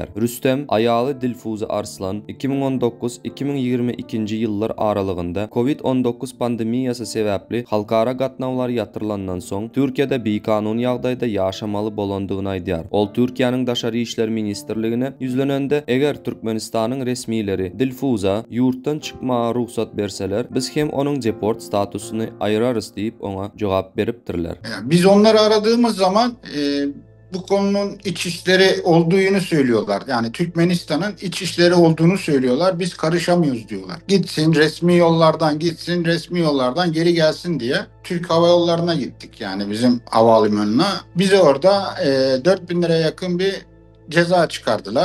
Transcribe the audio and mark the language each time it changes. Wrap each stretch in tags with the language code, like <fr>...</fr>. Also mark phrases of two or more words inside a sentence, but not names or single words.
<tk>Rüstem aýaly Dilfuza Arslan 2019-2022-nji ýyllar aralygynda COVID-19 pandemiýasy sebäpli halkara gatnawlar ýatyrlandan soň Türkiýede beýkanun ýagdaýda ýaşamaly bolandygyny aýdýar. Ol Türkiýanyň Daşary işler ministrligine ýüzlenende eger Türkmenistanyň resmiýleri Dilfuza ýurtdan çykmaga ruhsat berseler, biz hem onuň deport statusyny aýrarys diýip oňa jogap beripdirler.</tk> <tr>Biz onları aradığımız zaman bu konunun iç işleri olduğunu söylüyorlar. Yani Türkmenistan'ın iç işleri olduğunu söylüyorlar. Biz karışamıyoruz diyorlar. Gitsin resmi yollardan gitsin, resmi yollardan geri gelsin diye Türk Hava Yolları'na gittik. Yani bizim havalimanına. Bize orada 4.000 liraya yakın bir ceza çıkardılar.</tr>